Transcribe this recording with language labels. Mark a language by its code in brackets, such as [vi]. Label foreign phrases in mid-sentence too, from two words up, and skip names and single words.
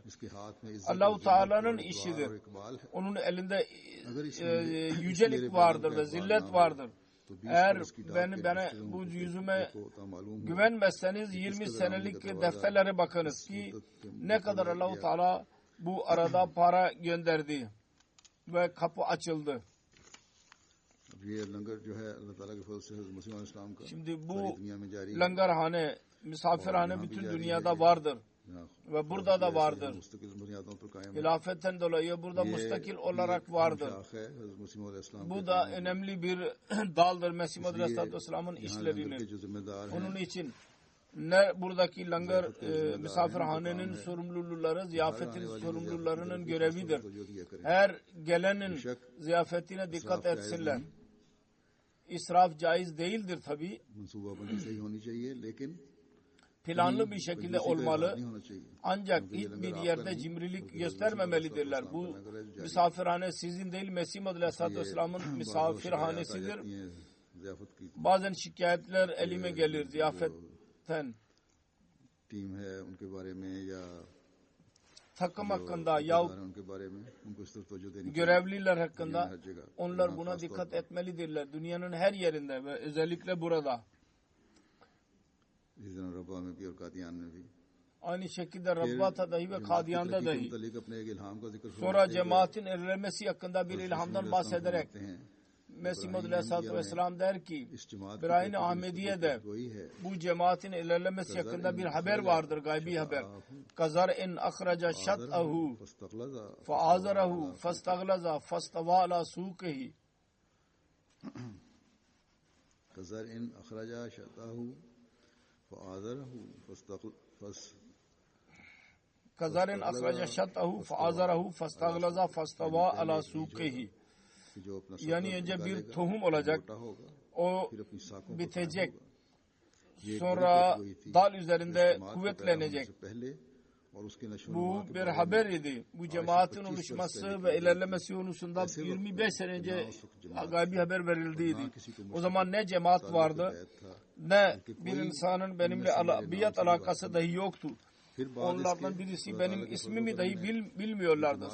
[tr] Allah-u Teala'nın işidir. Onun elinde yücelik vardır ve zillet vardır. Eğer bana bu yüzüme güvenmezseniz 20 senelik defterlere bakınız ki ne kadar Allah-u Teala bu arada para gönderdi ve kapı açıldı. [ur] یہ لنگر جو ہے اللہ تعالیٰ کے فضل سے حضرت مسیح علیہ السلام کا [tr] Şimdi [ur] सारी [tr] bu [ur] دنیا میں جاری ہے [tr] langarhane, misafirhane bütün dünyada vardır. Ve burada da vardır. [ur] مستقل بنیادوں پر قائم ہے. [tr] Hilafetten dolayı burada müstakil olarak vardır. [ur] شاخ ہے حضرت مسیح علیہ السلام [tr] Bu da önemli bir daldır Mesih Muhammed [ar] عليه الصلاة والسلام [ur] के [tr] işlerinin. [ur] جو ذمہ دار ہیں [tr] Onun için ne buradaki langar misafirhanenin sorumluları, ziyafetin sorumlularının görevidir. [ur] جو دیا کریں [tr] Her gelenin ziyafetine dikkat etsinler. İsraf caiz değildir tabi. [ur] منصوبہ بندی صحیح ہونی چاہیے لیکن [tr] Planlı bir şekilde olmalı. [ur] نہیں ہونا چاہیے. [tr] Ancak hiçbir yerde cimrilik göstermemelidirler. Bu misafirhane sizin değil, Mesih Muhammed [ar] عليه الصلاة والسلام [tr] misafirhanesidir. [ur] ضیافت کی [tr] Bazen şikayetler elime gelir ziyafetten. [ur] ٹیم ہے ان کے بارے میں یا [tr] Takım hakkında yahut [ur] ان کے بارے میں ان کو اس طرف توجہ دینی چاہیے. [tr] görevliler hakkında [ur] ہر جگہ [tr] onlar buna dikkat etmelidirler. Dünyanın her yerinde ve özellikle burada. [ur] اس دن ربوہ میں بھی اور قادیان میں بھی और कादियान में भी [tr] Aynı şekilde Rabbata dahi ve Kadiyan'da dahi. [ur] متعلق اپنے ایک الہام کا ذکر [tr] Sonra cemaatin erilemesi hakkında bir ilhamdan bahsederek [ur] فرماتے ہیں. [tr] Mesih Muhammed [ar] عليه الصلاة والسلام [tr] der ki [ur] اس جماعت [tr] Birahin Ahmediye'de [ur] وہی ہے [tr] bu cemaatin ilerlemesi hakkında bir haber vardır, gaybi haber. [ar] كزرع أخرج شطأه फस्तगलज़ा فآزره فاستغلظ فاستوى على سوقه. كزرع أخرج شطأه فآزره كزرع أخرج شطأه فآزره فاستغلظ فاستوى على سوقه. [ur] کہ جو اپنا [tr] Yani önce bir tohum olacak, [ur] موٹا ہوگا [tr] o [ur] پھر اپنی شاخوں پر [tr] bitecek, [ur] ये [tr] sonra [ur] ہوئی تھی [tr] dal üzerinde [ur] جماعت کا [tr] kuvvetlenecek. [ur] پیدا ہونے سے پہلے اور اس کے نشو [tr] Bu bir haber idi. Bu cemaatin oluşması ve ilerlemesi konusunda 25 sene önce gaybi haber verildiydi. O zaman ne cemaat vardı, ne bir insanın benimle biat alakası dahi yoktu. Onlardan birisi benim ismimi dahi bilmiyorlardı.